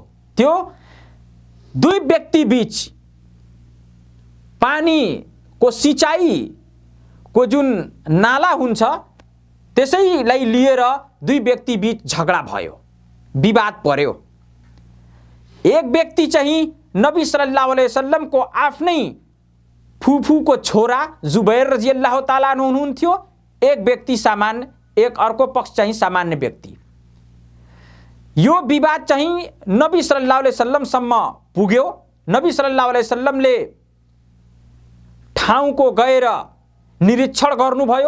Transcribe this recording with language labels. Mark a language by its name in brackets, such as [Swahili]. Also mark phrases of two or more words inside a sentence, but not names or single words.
[Nepali] त्यो दुई व्यक्ति बीच पानीको सिंचाई को जुन नाला हुन्छ त्यसैलाई लिएर दुई व्यक्ति बीच झगडा भयो, विवाद पर्यो। एक व्यक्ति चाहिँ नबी [Arabic] صلى الله عليه وسلم [Nepali] को आफ्नै फुफूको छोरा जुबैर [Arabic] رضي الله تعالى عنه [Nepali] हुनुहुन्थ्यो। एक व्यक्ति सामान्य, एक अर्को पक्ष चाहिँ सामान्य व्यक्ति। यो विवाद चाहिँ नबी [Arabic] صلى الله عليه وسلم [Nepali] पुग्यो। नबी [Arabic] صلى الله عليه وسلم [Nepali] ठाउँको गएर निरीक्षण गर्नुभयो।